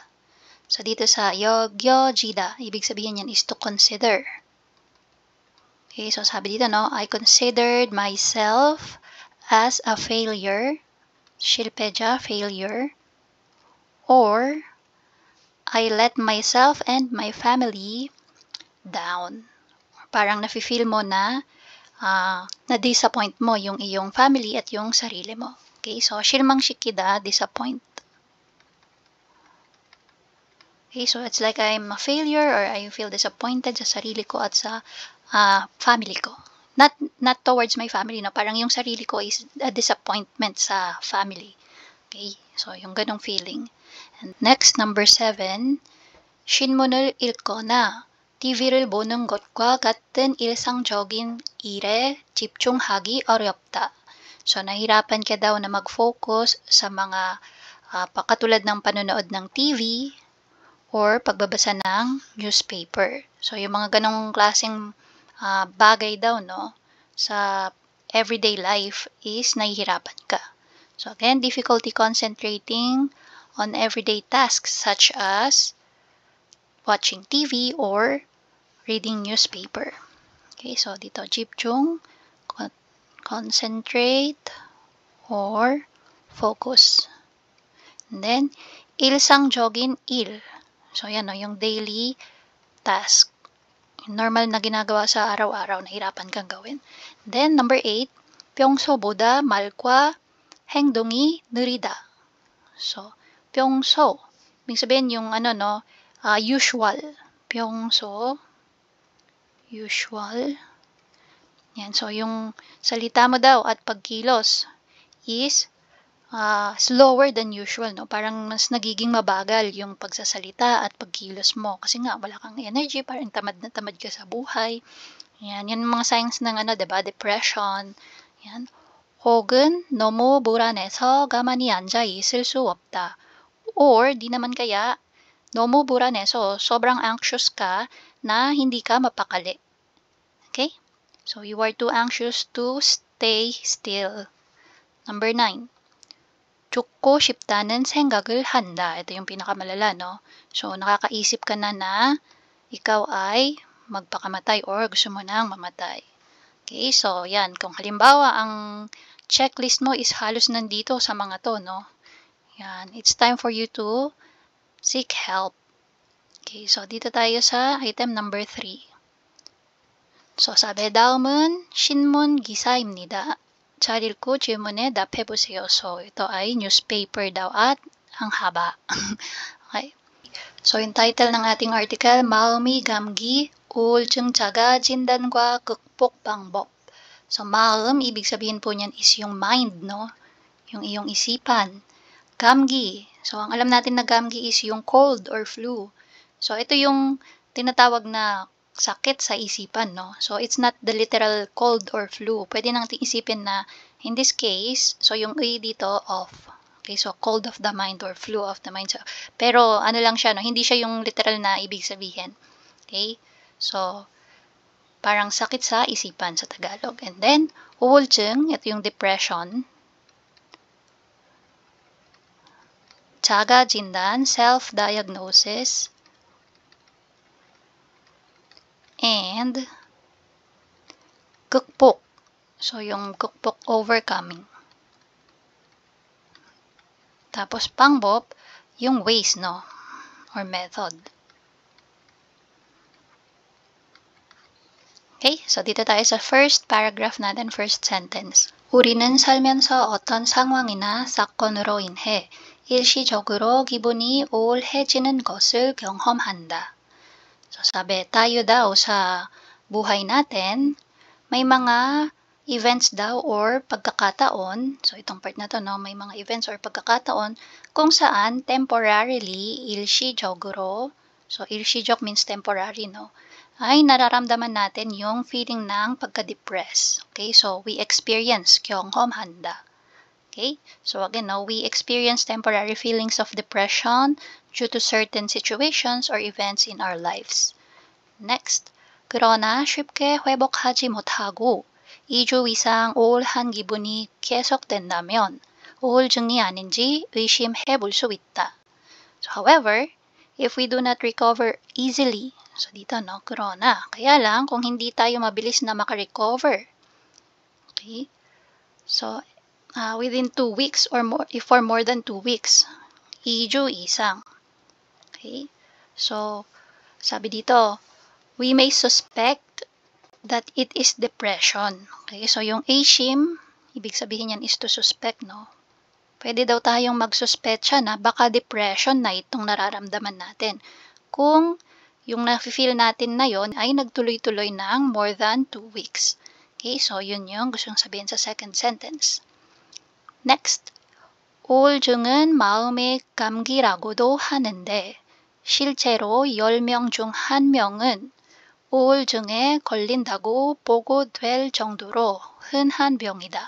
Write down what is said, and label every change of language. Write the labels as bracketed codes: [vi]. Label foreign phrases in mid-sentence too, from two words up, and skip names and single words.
[tl] So dito sa 여겨지다, ibig sabihin yan [en] is to consider. [tl] Okay, so sabi dito, [en] no, I considered myself as a failure, 실패자, failure, or I let myself and my family down. [tl] Parang nafe-feel mo na na-disappoint mo yung iyong family at yung sarili mo. Okay, so 실망시키다, disappoint. [en] Okay, so it's like I'm a failure or I feel disappointed [tl] sa sarili ko at sa family ko. [en] not towards my family, no? [tl] Parang yung sarili ko [en] is a disappointment [tl] sa family. Okay? So, yung ganong feeling. [en] And next, number 7, [ko] 신문을 읽거나 TV를 보는 것과 같은 일상적인 일에 집중하기 어렵다. [tl] So, nahirapan ka daw na mag-focus sa mga katulad ng panonood ng TV or pagbabasa ng newspaper. So, yung mga ganong klaseng bagay daw, no, sa [en] everyday life [tl] is nahihirapan ka. [en] So, again, difficulty concentrating on everyday tasks such as watching TV or reading newspaper. Okay, so dito, 집중, concentrate, or focus. And then, [ko] 일상적인 일. [tl] So, yan, no, yung [en] daily task. [tl] Normal na ginagawa sa araw-araw, nahirapan kang gawin. [en] Then, number 8, [ko] 평소보다 말과 행동이 느리다. So, 평소, [tl] ibig sabihin yung usual. [ko] 평소, usual. [tl] Yan, so yung salita mo daw at pagkilos is [en] slower than usual, [tl] no? Parang mas nagiging mabagal yung pagsasalita at pagkilos mo. Kasi nga, wala kang energy, parang tamad na tamad ka sa buhay. Yan, yan mga signs ng diba? Depression. Yan. [ko] 혹은 너무 불안해서 가만히 앉아 있을 수 없다. [tl] Or, di naman kaya, [ko] 너무 불안해서 [tl] sobrang anxious ka na hindi ka mapakali. [en] Okay? So, you are too anxious to stay still. Number 9. [ko] 죽고 싶다는 생각을 한다. [tl] Ito yung pinakamalala, no? So, nakakaisip ka na ikaw ay magpakamatay or gusto mo nang mamatay. Okay, so yan. Kung halimbawa, ang checklist mo is halos nandito sa mga to, no? Yan. [en] It's time for you to seek help. [tl] Okay, so dito tayo sa [en] item number 3. [tl] So, sabi, [ko] 다음은 신문 기사입니다. 잘 읽고 질문에 답해보세요. [tl] So, ito ay newspaper daw at ang haba. Okay. So, yung title ng ating article, [ko] 마음이 감기, 우울증 자가 진단과 극복 방법. [tl] So, maum, ibig sabihin po niyan is yung mind, no? Yung iyong isipan. Gamgi. So, ang alam natin na gamgi is yung [en] cold or flu. [tl] So, ito yung tinatawag na sakit sa isipan, no? [en] So, it's not the literal cold or flu. [tl] Pwede natin isipin na, [en] in this case, so [tl] yung A dito, [en] off. Okay, so cold of the mind or flu of the mind. So, [tl] pero ano lang siya, no? Hindi siya yung literal na ibig sabihin. [en] Okay? [tl] So, parang sakit sa isipan sa Tagalog. [en] And then, [tl] 우울증, ito yung depression. [ko] 자가 진단, [en] self-diagnosis. [ko] And 극복. [tl] So, yung 극복, overcoming. Tapos, 방법, yung ways, no? [en] Or method. [tl] Okay, so dito tayo sa [en] first paragraph [tl] natin, [en] first sentence. [ko] 우리는 살면서 어떤 상황이나 사건으로 인해 일시적으로 기분이 우울해지는 것을 경험한다. [tl] So, sabi, tayo daw sa buhay natin, may mga events daw or pagkakataon, so itong part na to, no, may mga events or pagkakataon kung saan temporarily, 일시적으로, so 일시적 [en] means temporary, [tl] no, ay nararamdaman natin yung feeling ng pagka-depress. [en] Okay, so we experience 경험한다. Okay, so again, no, we experience temporary feelings of depression due to certain situations or events in our lives. Next, [ko] 그러나 쉽게 회복하지 못하고 2주 이상 우울한 기분이 계속된다면 우울증이 아닌지 의심해 볼 수 있다. [tl] So, [en] however, if we do not recover easily, [tl] so dito, no, 그러나, kaya lang kung hindi tayo mabilis na makarecover, [en] okay, so, within 2 weeks or more, if for more than 2 weeks, [ko] 2주 이상. [tl] Okay? So, sabi dito, [en] we may suspect that it is depression. Okay? So, [tl] yung ASHM, ibig sabihin yan is [en] to suspect, [tl] no? Pwede daw tayong magsuspetsa na baka depression na itong nararamdaman natin. Kung yung nafe-feel natin na yon ay nagtuloy-tuloy ng [en] more than 2 weeks. [tl] Okay, so yun yung gustong sabihin sa [en] second sentence. Next, [ko] 우울증은 마음의 감기라고도 하는데 실제로 10명 중 1명은 우울증에 걸린다고 보고될 정도로 흔한 병이다.